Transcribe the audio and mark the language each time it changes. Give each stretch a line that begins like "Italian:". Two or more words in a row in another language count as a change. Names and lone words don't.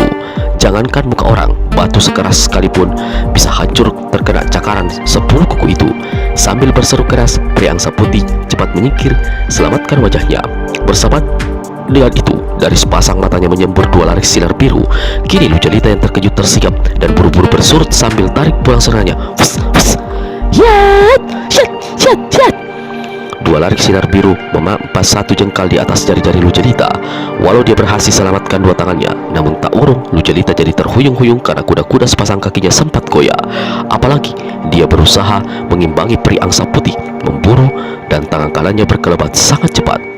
Indonesian: Jangankan muka orang, batu sekeras sekalipun bisa hancur terkena cakaran 10 kuku itu. Sambil berseru keras, peri angsa putih cepat menyingkir, selamatkan wajahnya. Bersahabat dengan itu, dari sepasang matanya menyembur 2 larik sinar biru. Kini Lu Jelita yang terkejut tersigap dan buru-buru bersurut sambil tarik pulang serangannya. Fus, fus. Yat, syat, syat, syat. 2 larik sinar biru memampas 1 jengkal di atas jari-jari Lu Jelita. Walau dia berhasil selamatkan 2 tangannya, namun tak urung Lu Jelita jadi terhuyung-huyung karena kuda-kuda sepasang kakinya sempat goyah. Apalagi dia berusaha mengimbangi peri angsa putih, memburu, dan tangan kanannya berkelebat sangat cepat.